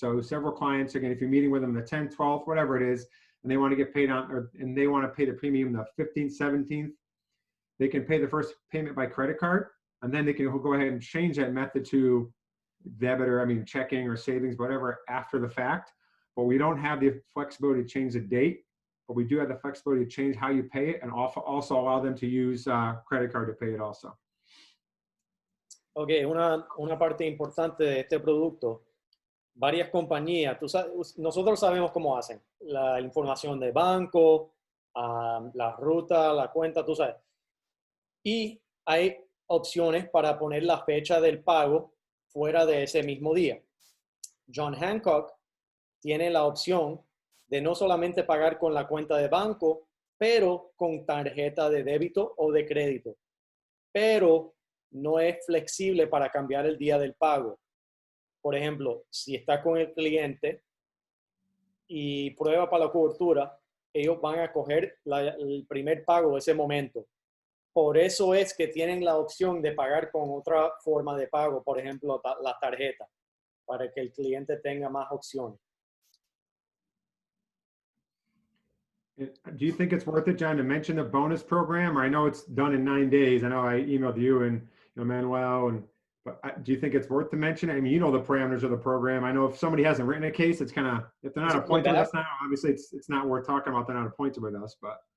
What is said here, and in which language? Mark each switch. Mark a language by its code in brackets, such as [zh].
[en] So several clients, again, if you're meeting with them the 10th, 12th, whatever it is, and they want to get paid and they want to pay the premium the 15th, 17th, they can pay the first payment by credit card, and then they can go ahead and change that method to debit or, checking or savings, whatever, after the fact. But we don't have the flexibility to change the date, but we do have the flexibility to change how you pay it and also allow them to use credit card to pay it also. [es] Ok, una parte importante de este producto, varias compañías, nosotros sabemos cómo hacen, la información de banco, la ruta, la cuenta, tú sabes. Y hay opciones para poner la fecha del pago fuera de ese mismo día. John Hancock tiene la opción de no solamente pagar con la cuenta de banco, pero con tarjeta de débito o de crédito. Pero no es flexible para cambiar el día del pago. Por ejemplo, si está con el cliente y prueba para la cobertura, ellos van a coger el primer pago de ese momento. Por eso es que tienen la opción de pagar con otra forma de pago, por ejemplo, la tarjeta, para que el cliente tenga más opciones. [en] Do you think it's worth it, John, to mention the bonus program? Or I know it's done in 9 days. I know I emailed you and Manuel, but do you think it's worth to mention? I mean, the parameters of the program. I know if somebody hasn't written a case, it's kind of, if they're not appointed with us now, obviously it's not worth talking about. They're not appointed with us, but.